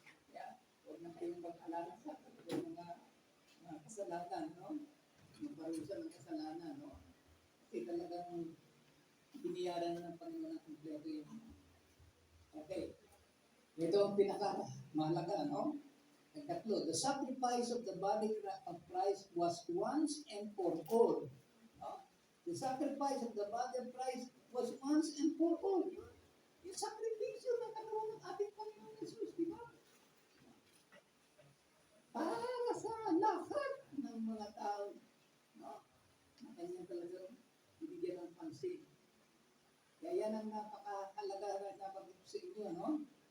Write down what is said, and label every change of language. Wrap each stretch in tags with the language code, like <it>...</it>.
<tl>Kaya huwag na kayong mag-alala sa mga kasalanan, no? Yung parusa ng kasalanan, no? Kasi talagang binayaran na ng Panginoon ng kumpleto yun. Okay. Ito ang pinaka-mahalaga, no? Ang tatlo,</tl> <en>the sacrifice of the body of Christ was once and for all. No? The sacrifice of the body of Christ was once and for all.</en> <tl>Yung sakripisyo ng katawan ng ating Panginoon Jesus, di ba? Para sa lahat ng mga tao, no? Na kanya talaga ibigyan ng pansin. Kaya yan ang napakahalaga na dapat ko sa inyo, no?</tl>